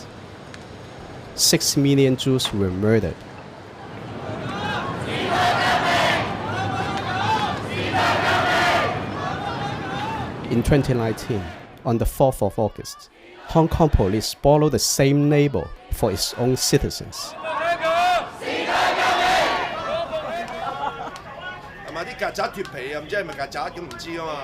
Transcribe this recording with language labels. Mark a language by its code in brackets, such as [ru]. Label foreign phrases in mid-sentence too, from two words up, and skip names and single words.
[en] 6 million Jews were murdered. In 2019, on the 4th of August, Hong Kong police borrowed the same label for its own citizens. [yue] 係咪啲曱甴脫皮啊？唔知係咪曱甴咁唔知啊嘛。